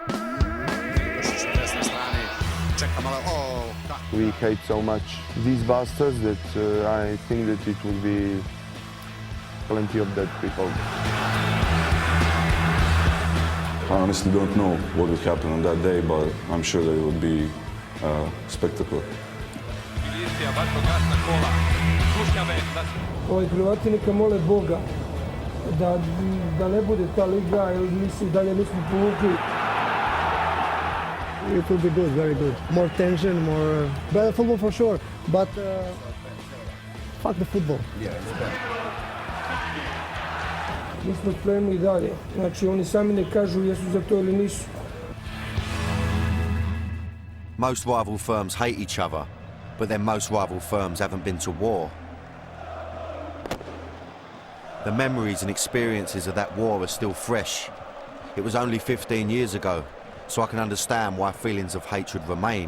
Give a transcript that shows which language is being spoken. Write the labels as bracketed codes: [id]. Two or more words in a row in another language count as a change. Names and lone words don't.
[en] We hate so much these bastards that I think that it will be plenty of dead people. I honestly don't know what would happen on that day, but I'm sure that it would be spectacular. [sr] Hrvati neka mole Boga da ne bude ta liga, jer mi dalje nismo povukli. [en] It will be good, very good. More tension, more better football for sure. But fuck the football. [sr] Mi smo spremni i dalje. Znači oni sami ne kažu jesu za to ili nisu. [en] Most rival firms hate each other, but then most rival firms haven't been to war. The memories and experiences of that war are still fresh. It was only 15 years ago, so I can understand why feelings of hatred remain.